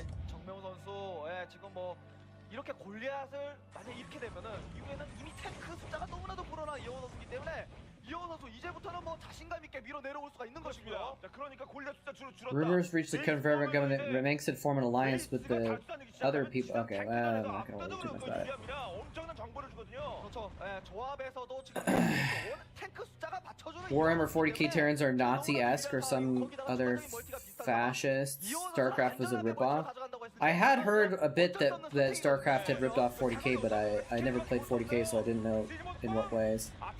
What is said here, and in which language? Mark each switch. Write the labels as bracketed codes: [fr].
[ko] 정명훈 선수, 지금 뭐 이렇게 골리앗을 만약 잃게 되면은 이후에는 이미 탱크 숫자가 너무나도 불어나 이영호 선수이기 때문에 이영호 선수 이제부터는 뭐 자신감 있게 밀어 내려올 수가 있는 것이고요. 그러니까 골리앗 숫자 줄었다. [en] Rumors reached the Confederate government that makes it form an alliance with the other people. Okay, well, I'm not gonna worry too much about it. [ko] 엄청난 정보를 주거든요. 그렇죠. 조합에서도 지금 탱크 숫자가 받쳐주는 [en] Warhammer 40k Terrans are Nazi-esque or some other fascists. Starcraft was a ripoff. I had heard a bit that Starcraft had ripped off 40k, but I never played 40k, so I didn't know in what ways.